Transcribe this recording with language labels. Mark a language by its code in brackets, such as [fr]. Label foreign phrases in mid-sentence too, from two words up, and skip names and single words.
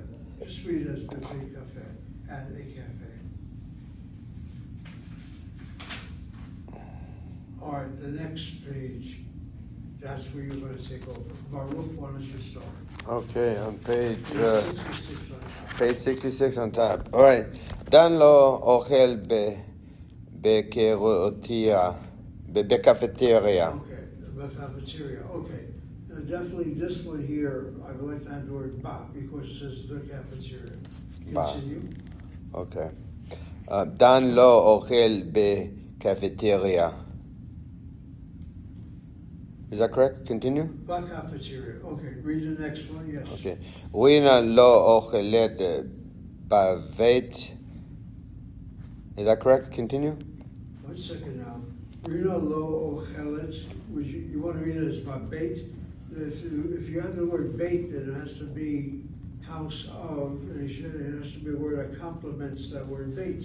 [en] Just read it as Buffet Cafe, at a cafe. All right, the next page, that's where you're gonna take over. Baruch, why don't you start? Okay, on page 66 on top. page 66 on top. All right. [he] Dan lo ochel bcafeteria. [en] Okay, the cafeteria, okay. Definitely this one here, I would like to have the word ba, because it says the cafeteria. Ba. Continue. Okay. [he] Dan lo ochel becafeteria. [en] Is that correct? Continue. [he] Ba cafeteria, [en] okay, read the next one, yes. [he] Okay. Rina lo ochelet bavet. [en] Is that correct? Continue. 1 second now. [he] Rina lo ochelet, [en] you want to read it as [he] ba bait? [en] If you have the word bait, then it has to be house of, it has to be a word that complements that word bait.